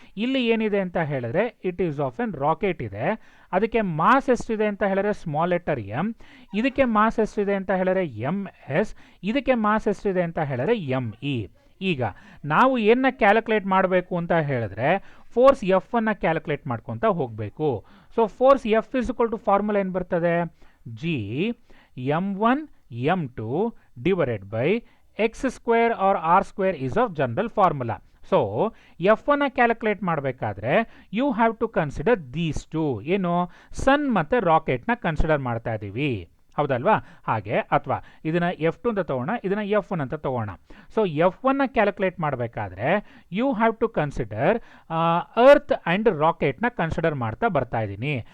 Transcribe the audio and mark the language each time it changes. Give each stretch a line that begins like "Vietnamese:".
Kannada: ಇಲ್ಲಿ ಏನಿದೆ ಅಂತ ಹೇಳಿದ್ರೆ
English: it is of an
Kannada: rocket ಇದೆ, ಅದಕ್ಕೆ ಮಾಸ್ ಎಷ್ಟಿದೆ ಅಂತ ಹೇಳಿದ್ರೆ ಸ್ಮಾಲ್ ಲೆಟರ್ ಎಮ್, ಇದಕ್ಕೆ ಮಾಸ್ ಎಷ್ಟಿದೆ ಅಂತ ಹೇಳಿದ್ರೆ ಎಮ್ ಎಸ್, ಇದಕ್ಕೆ ಮಾಸ್ ಎಷ್ಟಿದೆ ಅಂತ ಹೇಳಿದ್ರೆ ಎಮ್ ಇ. ಈಗ ನಾವು ಏನನ್ನ ಕ್ಯಾಲ್ಕುಲೇಟ್ ಮಾಡಬೇಕು ಅಂತ ಹೇಳಿದ್ರೆ ಫೋರ್ಸ್ F1ನ ಕ್ಯಾಲ್ಕುಲೇಟ್ ಮಾಡ್ಕೊತ ಹೋಗಬೇಕು.
English: So force F is equal to formula ಏನು ಬರ್ತದೆ, G M1 M2 divided by x square or r square is of general formula.
Kannada: So F1 calculate ಮಾಡಬೇಕಾದ್ರೆ
English: you have to consider these two,
Kannada: ಏನು ಸನ್ ಮತ್ತು ರಾಕೆಟ್ನ consider ಮಾಡ್ತಾ ಇದ್ದೀವಿ, ಹೌದಲ್ವಾ. ಹಾಗೆ ಅಥವಾ ಇದನ್ನ F2 ಅಂತ ತಗೋಣ, ಇದನ್ನ F1 ಅಂತ ತಗೋಣ. ಸೊ F1ನ ಕ್ಯಾಲ್ಕುಲೇಟ್ ಮಾಡಬೇಕಾದ್ರೆ
English: you have to consider
Kannada: earth and ರಾಕೆಟ್ನ consider ಮಾಡ್ತಾ ಬರ್ತಾ ಇದ್ದೀನಿ.